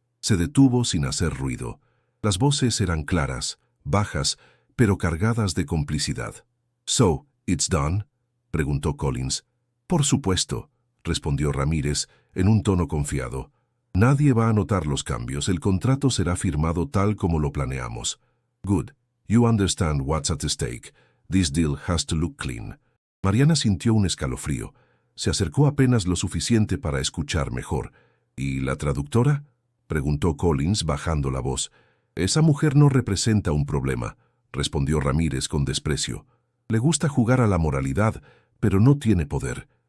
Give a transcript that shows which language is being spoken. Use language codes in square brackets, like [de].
[es] Se detuvo sin hacer ruido. Las voces eran claras, bajas, pero cargadas de complicidad. [en] «So, it's done?» [es] preguntó Collins. «Por supuesto», respondió Ramírez en un tono confiado. «Nadie va a notar los cambios. El contrato será firmado tal como lo planeamos. [en] Good. You understand what's at stake. This deal has to look clean». [es] Mariana sintió un escalofrío. Se acercó apenas lo suficiente para escuchar mejor. «¿Y la traductora?», preguntó Collins bajando la voz. «Esa mujer no representa un problema», respondió Ramírez con desprecio. «Le gusta jugar a la moralidad, pero no tiene poder.